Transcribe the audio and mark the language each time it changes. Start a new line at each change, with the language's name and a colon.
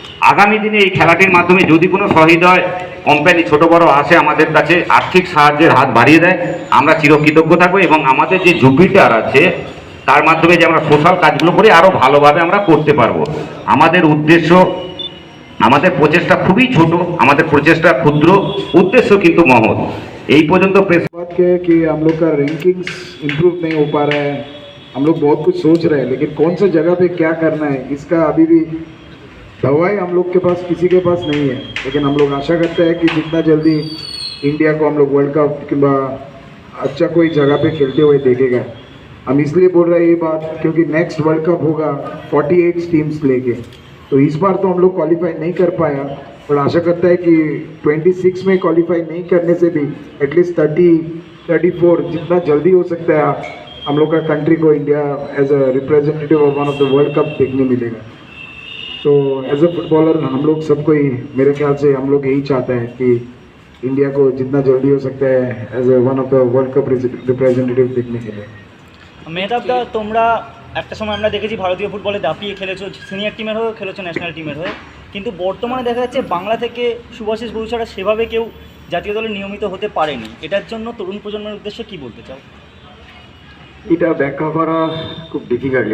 Bangla: আগামী দিনে এই খেলাটির মাধ্যমে যদি কোনো সহৃদয় কোম্পানি ছোট বড় আসে আমাদের কাছে আর্থিক সাহায্যের হাত বাড়িয়ে দেয়, আমরা চিরকৃতজ্ঞ থাকবো এবং আমাদের যে জুপিটার আছে তার মাধ্যমে যে আমরা সোশ্যাল কাজগুলো করি আরও ভালোভাবে আমরা করতে পারবো। আমাদের উদ্দেশ্য, আমাদের প্রচেষ্টা খুবই ছোট, আমাদের প্রচেষ্টা ক্ষুদ্র, উদ্দেশ্য কিন্তু মহৎ। এই পর্যন্ত প্রেস
Hindi: बात क्या है कि हम लोग का रैंकिंग्स इम्प्रूव नहीं हो पा रहा है। हम लोग बहुत कुछ सोच रहे हैं, लेकिन कौन सा जगह पे क्या करना है इसका अभी भी दवाई हम लोग के पास किसी के पास नहीं है। लेकिन हम लोग आशा करते हैं कि जितना जल्दी इंडिया को हम लोग वर्ल्ड कप कि अच्छा कोई जगह पे खेलते हुए देखेगा। हम इसलिए बोल रहे हैं ये बात क्योंकि नेक्स्ट वर्ल्ड कप होगा 48 टीम्स लेके, तो इस बार तो हम लोग क्वालिफाई नहीं कर पाया, और आशा करता है कि 26 में क्वालिफाई नहीं करने से भी एटलीस्ट 34 जितना जल्दी हो सकता है हम लोग का कंट्री को India
English: as a representative of one of the world cup
Hindi: देखने मिलेगा। तो एज अ फुटबॉलर हम लोग सबको ही, मेरे ख्याल से हम लोग यही चाहते हैं कि इंडिया को जितना जल्दी हो सकता है
English: as a one of the world cup representative
Hindi: देखने के लिए।
Bangla: মেহতাব দা, তোমরা একটা সময় আমরা দেখেছি ভারতীয় ফুটবলে দাপিয়ে খেলেছো, সিনিয়র টিমের হয়েও খেলেছো, ন্যাশনাল টিমের হয়ে, কিন্তু বর্তমানে দেখা যাচ্ছে বাংলা থেকে শুভাশিস বড়ু ছাড়া সেভাবে কেউ জাতীয় দলে নিয়মিত হতে পারেনি। এটার জন্য তরুণ প্রজন্মের উদ্দেশ্যে কী বলতে চাও? এটা ব্যাখ্যা করা খুব ডিফিকাল্ট।